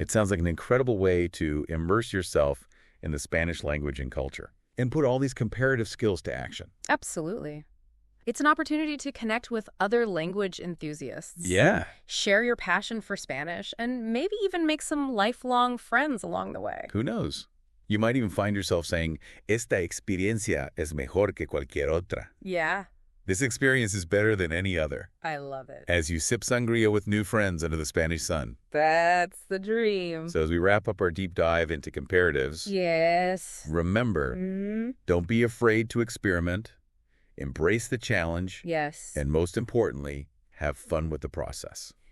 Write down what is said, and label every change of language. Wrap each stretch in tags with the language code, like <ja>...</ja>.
<en>It sounds like an incredible way to immerse yourself in the Spanish language and culture and put all these comparative skills to action. Absolutely. It's an opportunity to connect with other language enthusiasts. Yeah. Share your passion for Spanish and maybe even make some lifelong friends along the way. Who knows? You might even find yourself saying,</en> <es>esta experiencia es mejor que cualquier otra.</es> <en>Yeah. This experience is better than any other. I love it. As you sip sangria with new friends under the Spanish sun. That's the dream. So as we wrap up our deep dive into comparatives, remember, don't be afraid to experiment, embrace the challenge, and most importantly, have fun with the process.</en>